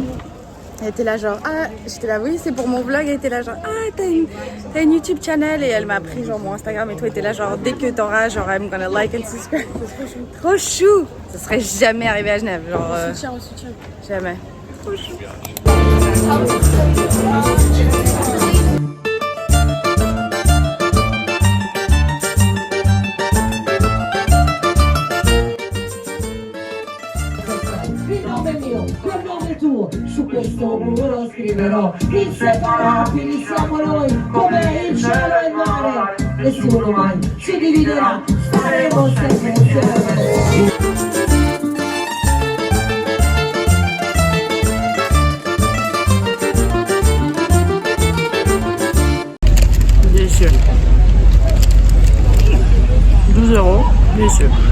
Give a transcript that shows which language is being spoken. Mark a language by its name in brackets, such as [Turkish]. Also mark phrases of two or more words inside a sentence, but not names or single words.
[French] Elle était là genre, ah, j'étais là, oui, c'est pour mon vlog. Elle était là genre, ah, t'as une [English] YouTube channel. [French] Et elle m'a pris genre mon Instagram et tout. Elle était là genre, dès que t'auras, genre, [English] I'm gonna like and subscribe. [French] Trop chou! Ça serait jamais arrivé à Genève. Genre, jamais. Trop chou. [Italian] Col nome tuo, su questo muro scriverò inseparabili siamo noi, come il cielo e il mare, nessuno mai ci dividerà, staremo sempre insieme. [French] Délicieux. 12 €, délicieux.